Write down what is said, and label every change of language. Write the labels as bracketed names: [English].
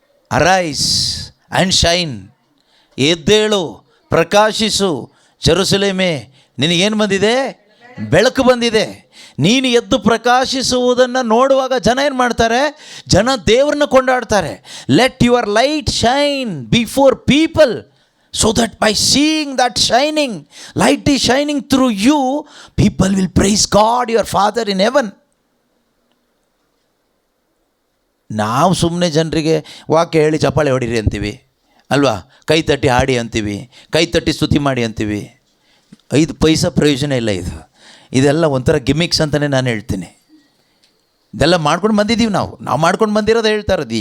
[English] arise and shine, [Kannada] ಎದ್ದೇಳು, ಪ್ರಕಾಶಿಸು. ಜೆರುಸಲೇಮೇ, ನಿನಗೇನು ಬಂದಿದೆ? ಬೆಳಕು ಬಂದಿದೆ. ನೀನು ಎದ್ದು ಪ್ರಕಾಶಿಸುವುದನ್ನು ನೋಡುವಾಗ ಜನ ಏನು ಮಾಡ್ತಾರೆ? ಜನ ದೇವ್ರನ್ನ ಕೊಂಡಾಡ್ತಾರೆ. [English] Let your light shine before people so that by seeing that shining, light is shining through you, people will praise God, your Father in heaven. [Kannada] ನಾವು ಸುಮ್ಮನೆ ಜನರಿಗೆ ವಾಕ್ಯ ಹೇಳಿ ಚಪ್ಪಾಳೆ ಹೊಡೀರಿ ಅಂತೀವಿ ಅಲ್ವಾ? ಕೈ ತಟ್ಟಿ ಹಾಡಿ ಅಂತೀವಿ, ಕೈ ತಟ್ಟಿ ಸ್ತುತಿ ಮಾಡಿ ಅಂತೀವಿ. 5 ಪೈಸಾ ಪ್ರಯೋಜನ ಇಲ್ಲ. ಇದೆಲ್ಲ ಒಂಥರ ಗಿಮಿಕ್ಸ್ ಅಂತಲೇ ನಾನು ಹೇಳ್ತೀನಿ. ಇದೆಲ್ಲ ಮಾಡ್ಕೊಂಡು ಬಂದಿದ್ದೀವಿ ನಾವು ಮಾಡ್ಕೊಂಡು ಬಂದಿರೋದು ಹೇಳ್ತಾ ಇರೋದು.